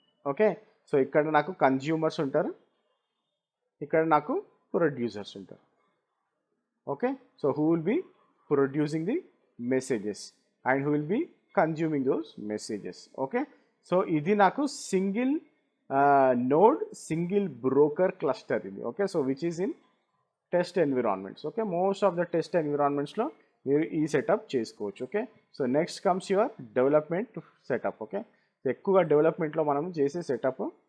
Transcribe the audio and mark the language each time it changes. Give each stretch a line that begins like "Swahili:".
Telugu: Okay, so ఇక్కడ నాకు consumers ఉంటారు, ఇక్కడ నాకు ప్రొడ్యూసర్స్ ఉంటారు.
English: Okay, so who will be producing the messages and who will be consuming those messages.
Telugu: Okay, so ఇది నాకు single node single broker cluster ఇది.
English: Okay, so which is in test environments. Okay, most of the test ఎన్విరాన్మెంట్స్లో
Telugu: మీరు ఈ setup చేసుకోవచ్చు.
English: Okay, so next comes your development setup. Okay,
Telugu: so ఎక్కువగా డెవలప్మెంట్లో మనం చేసే సెటప్.